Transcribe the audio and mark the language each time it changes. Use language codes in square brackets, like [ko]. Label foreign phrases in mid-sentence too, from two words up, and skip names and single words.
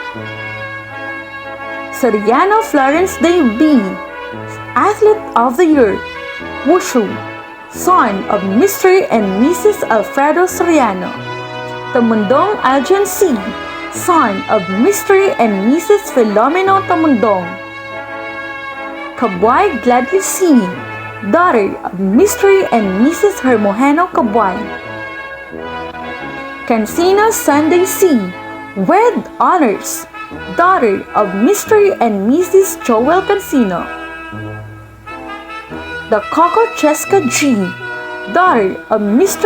[en] Soriano Florence Day B., Athlete of the Year, Wushu, son of Mr. and Mrs. Alfredo Soriano. Tamundong Aljan C., son of Mr. and Mrs. Filomeno Tamundong. Kabway Gladly C., daughter of Mr. and Mrs. Hermogeno Kabway. Cancino Sunday C., with honors, daughter of Mr. and Mrs. Joel Cancino. The Coco Cheska G., daughter of Mr.